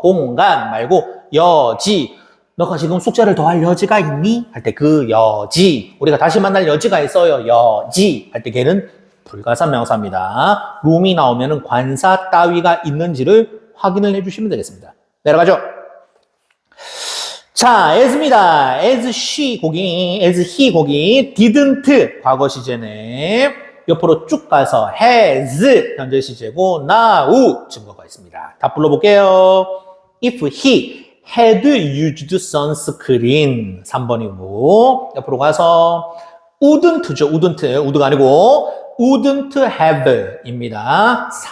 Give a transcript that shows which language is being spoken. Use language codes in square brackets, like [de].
[ko] 공간 말고 여지. 너가 지금 숙제를 더 할 여지가 있니? 할 때 그 여지. 우리가 다시 만날 여지가 있어요. 여지. 할 때 걔는 불가산명사입니다. 룸이 나오면은 관사 따위가 있는지를 확인을 해주시면 되겠습니다. 내려가죠. 자, as입니다. as she 고기, as he 고기, didn't 과거 시제네. 옆으로 쭉 가서 has 현재 시제고 now 증거가 있습니다. 다 불러볼게요. [en] If he had used sunscreen 3번이고 옆으로 가서 wouldn't죠. wouldn't 아니고 wouldn't have 입니다.